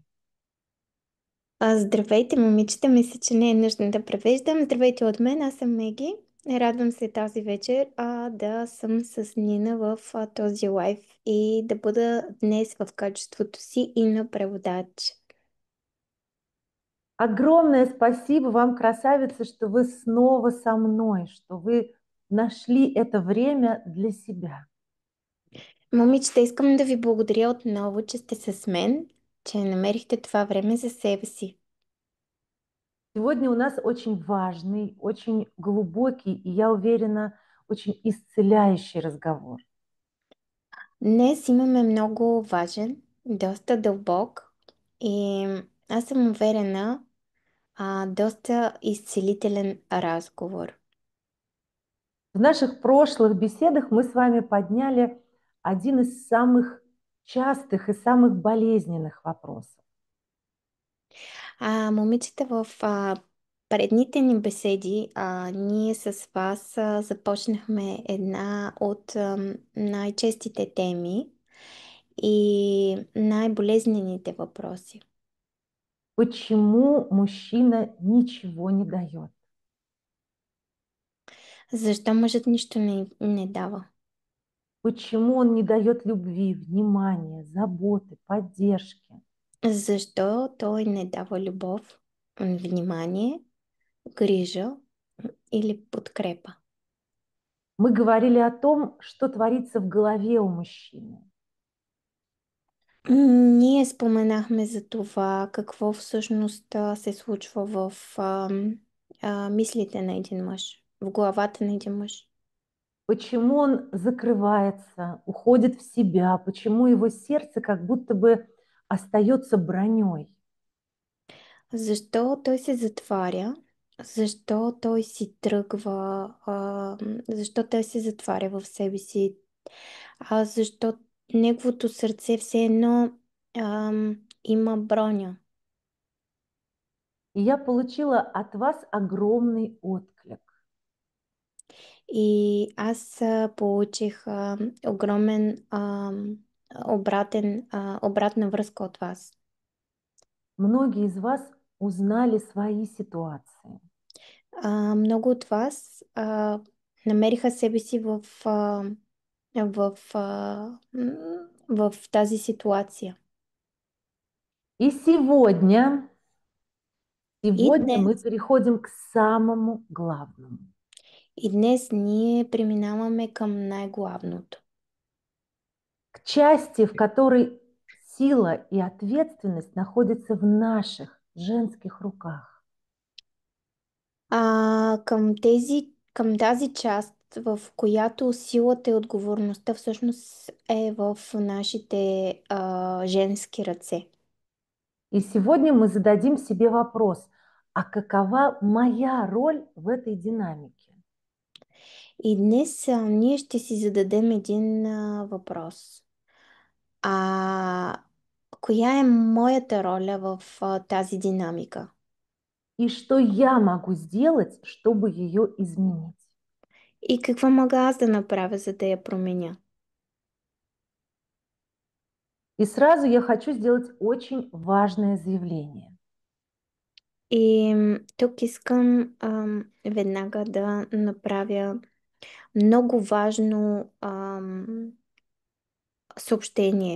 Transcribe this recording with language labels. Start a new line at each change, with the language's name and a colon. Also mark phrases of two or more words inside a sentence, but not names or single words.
Bulgarian: Здравейте, момичета. Мисля, че не е нужно да превеждам. Здравейте от мен. Аз съм Меги. Радвам се тази вечер да съм с Нина в този лайф и да бъда днес в качеството си и на преводач.
Russian: Огромное спасибо вам, красавица, что вы снова со мной, что вы нашли это время для себя.
Bulgarian: Момичета, искам да ви благодаря отново, че сте с мен, че намерихте това време за себе си.
Russian: Сегодня у нас очень важный, очень глубокий и, я уверена, очень исцеляющий разговор.
Bulgarian: Днес имаме много важен, доста дълбок и аз съм уверена, доста изцелителен разговор.
Russian: В наших прошлых беседах мы с вами подняли один из самых частых и самых болезненных вопросов.
Bulgarian: Момичета, в предните ни беседи ние с вас започнахме една от най-честите теми и най-болезнените въпроси.
Russian: Почему мужчина ничего не дает?
Bulgarian: Защо мъжът нищо не дава?
Russian: Почему он не дает любви, внимания, заботы, поддержки?
Bulgarian: Защо той не дава любов, внимание, грижа или подкрепа?
Russian: Мы говорили о том, что творится в голове у мужчины.
Bulgarian: Ние споменахме за това какво всъщност се случва в мислите на един мъж, в главата на един мъж.
Russian: Почему он закрывается, уходит в себя, почему его сердце как будто бы остается броней.
Bulgarian: Защо той се затваря? Защо той си тръгва? Защо той се затваря в себе си? Защо неговото сърце все едно има броня?
Russian: И я получила от вас огромный отклик.
Bulgarian: И аз получих огромен обратна връзка от вас.
Russian: Многие из вас узнали свои ситуации.
Bulgarian: Много от вас намериха себе си в, в тази ситуация.
Russian: И сегодня, И сегодня мы
Bulgarian: днес,
Russian: переходим к самому главному.
Bulgarian: и днес ние преминаваме към най-главното.
Russian: К части, в которой сила и ответственность находятся в наших женских руках.
Bulgarian: Към тази част, в която силата и отговорността всъщност е в нашите женски ръце.
Russian: И сегодня мы зададим себе вопрос, а какова моя роль в этой динамике?
Bulgarian: И днес ние ще си зададем един въпрос. А коя е моята роля в тази динамика?
Russian: И что я могу сделать, чтобы ее изменить?
Bulgarian: И какво мога аз да направя, за да я променя?
Russian: И сразу я хочу сделать очень важное заявление.
Bulgarian: И тук искам веднага да направя много важно съобщение.